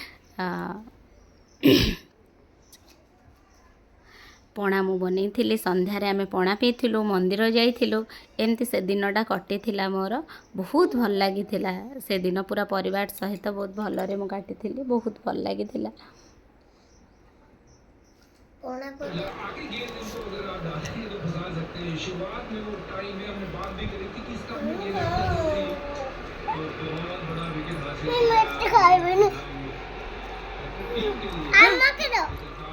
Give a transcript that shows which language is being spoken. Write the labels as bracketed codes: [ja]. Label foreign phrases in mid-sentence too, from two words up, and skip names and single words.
[or] ପଣା ମୁଁ ବନେଇଥିଲି, ସନ୍ଧ୍ୟାରେ ଆମେ ପଣା ପିଇଥିଲୁ, ମନ୍ଦିର ଯାଇଥିଲୁ, ଏମିତି ସେ ଦିନଟା କଟିଥିଲା ମୋର। ବହୁତ ଭଲ ଲାଗିଥିଲା ସେଦିନ, ପୁରା ପରିବାର ସହିତ ବହୁତ ଭଲରେ ମୁଁ କାଟିଥିଲି, ବହୁତ ଭଲ ଲାଗିଥିଲା। [hi] आगे गेंद इनको अगर आप डालेंगे तो फंसा सकते हैं। शुरुआत में वो टाइम में हमने बात भी करी थी कि इसका अपनी गेंद रखना जरूरी है और बहुत बड़ा विकेट हासिल किया।